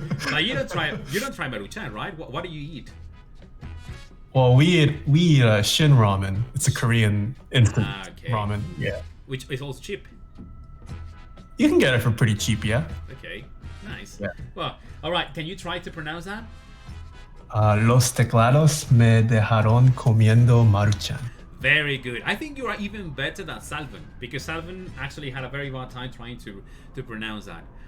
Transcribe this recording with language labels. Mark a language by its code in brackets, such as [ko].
[en] Now you don't try Maruchan, right? What do you eat? Well, we eat Shin ramen. It's a Korean instant ramen. Yeah. Which is also cheap. You can get it for pretty cheap, yeah. Okay, nice. Yeah. Well, all right. Can you try to pronounce that? [es] Los teclados me dejaron comiendo Maruchan. [en] Very good. I think you are even better than Salvan because Salvan actually had a very hard time trying to pronounce that.